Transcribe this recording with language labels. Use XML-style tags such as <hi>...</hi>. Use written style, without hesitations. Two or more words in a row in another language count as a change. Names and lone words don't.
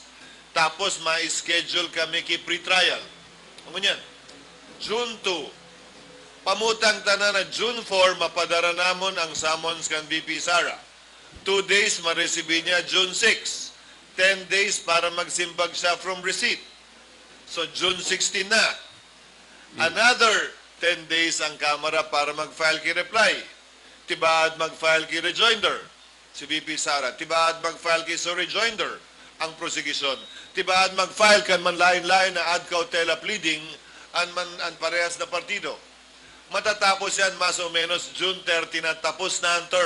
<bik>Tapos, ma-schedule kami ki pre-trial. Ano yan? June 2. Pamutang tanan na June 4, mapadara namon ang summons kan VP Sara. 2 days ma-receive niya June 6. 10 days para magsimbag siya</bik> <en>from receipt.</en> <bik>So June 16 na.</bik> <en>Another 10 days</en> <bik>ang Kamara para mag-file ki reply. Tibaad mag-file ki rejoinder. Si VP Sara. Tibaad mag-file ki so rejoinder. ang prosecution. Tibaan mag-file kan man lain-lain na</bik> <la>ad cautela</la> <bik>pleading an parehas na partido. Matatapos yan</bik> <es>mas o menos</es> <bik>June 30 na tapos na ang term.</bik>